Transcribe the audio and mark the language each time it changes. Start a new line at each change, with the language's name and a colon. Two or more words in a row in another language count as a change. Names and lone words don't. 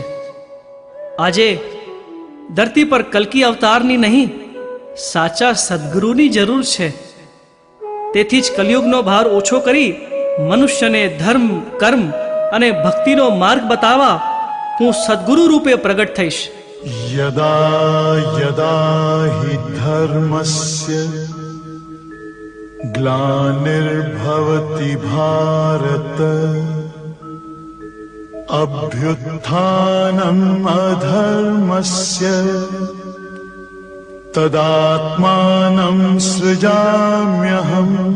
Gujarati: આજે ધરતી પર કલ્કી અવતારની નહીં, સાચા સદ્ગુરુની જરૂર છે. તેથી જ કલિયુગનો ભાર ઓછો કરી મનુષ્યને ધર્મ, કર્મ અને ભક્તિનો માર્ગ બતાવવા હું સદ્ગુરુ રૂપે પ્રગટ થઈશ.
Sanskrit: यदा यदा हि धर्मस्य ग्लानिर्भवति भारत अभ्युत्थानम् अधर्मस्य तदात्मानं सृजाम्यहम्